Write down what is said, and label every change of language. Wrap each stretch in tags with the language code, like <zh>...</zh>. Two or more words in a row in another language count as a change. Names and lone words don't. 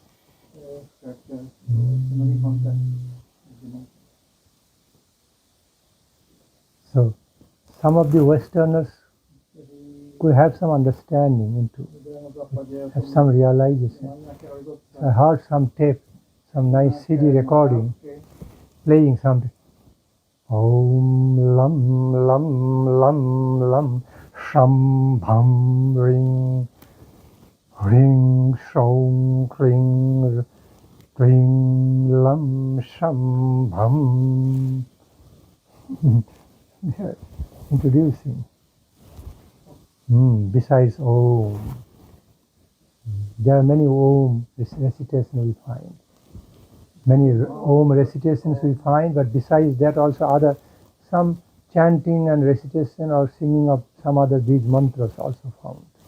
<en>So, some of the Westerners could have some understanding into, have some realization. So I heard some tape, some nice CD recording, playing something.</en> <sa>Om lam lam lam lam sham bham ring ring shom kring ring lam sham bham.</sa> <en>They are introducing. Besides Om, there are many Om recitations we find. Many Om recitations we find, but besides that also some chanting and recitation or singing of some other Bij mantras also found.</en>